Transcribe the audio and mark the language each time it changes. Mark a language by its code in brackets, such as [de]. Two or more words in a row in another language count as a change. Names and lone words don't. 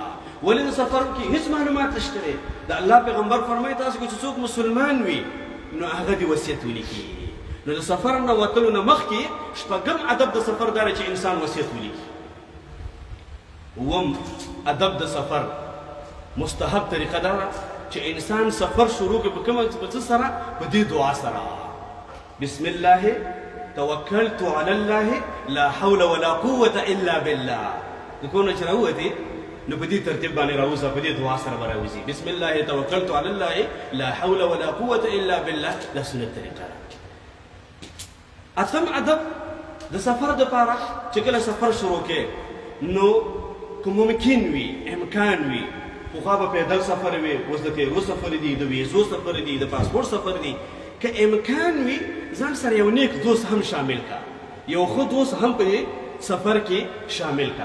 [ps] ولې د سفر کې هېڅ معلومات نشته دی. د الله پیغمبر فرمایي تاسو که چې څوک مسلمان وي نو هغه دې وصیت ولیکي. نو د سفر نه وتلو نه مخکې شپږم ادب د سفر دا دی چې انسان وصیت ولیکي. اووم ادب د سفر مستحب طریقه دا ده چې انسان سفر شروع کړي په کومه څه سره؟ په دې دعا سره، [ar] بسم الله توکلت علی الله لا حول ولا قوة الا بالله. [ps] د کور نه چې راووتې نو په دې ترتیب باندې راوځه، په دې دعا سره به راوځي، [ar] بسم الله توکلت علی الله لا حول ولا قوة الا بالله. [ps] دا سنت طریقه ده. اتم ادب د سفر دپاره چې کله سفر شروع کړې نو که ممکن وي، امکان وي، پخوا به پیدل سفر وي، اوس د تیرو سفر دي، د ویزو سفر دي، د پاسپورټ سفر دي، که امکان وي ځان سره یو نیک دوست هم شامل کا، یو ښه دوست هم په سفر کې شامل کا.